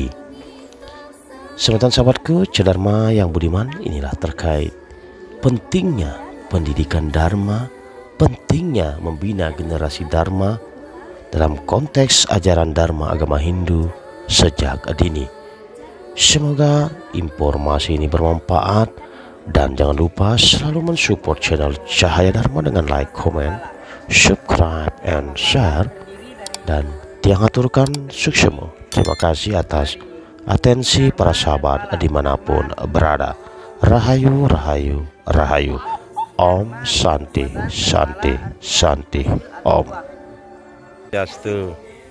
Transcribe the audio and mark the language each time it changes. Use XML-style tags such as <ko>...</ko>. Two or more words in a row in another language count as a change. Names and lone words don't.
<id>Semetan sahabatku Cahaya Dharma yang budiman, inilah terkait pentingnya pendidikan Dharma, pentingnya membina generasi Dharma dalam konteks ajaran Dharma agama Hindu sejak dini. Semoga informasi ini bermanfaat, dan jangan lupa selalu mensupport channel Cahaya Dharma dengan</id> <en>like, comment, subscribe, and share.</en> <ban>Dan tiang aturkan suksemu.</ban> <id>Terima kasih atas atensi para sahabat dimanapun berada.</id> <ban>Rahayu, rahayu, rahayu.</ban> <sa>Om Santi, Santi, Santi, Om.</sa> <id>Swastiastu.</id>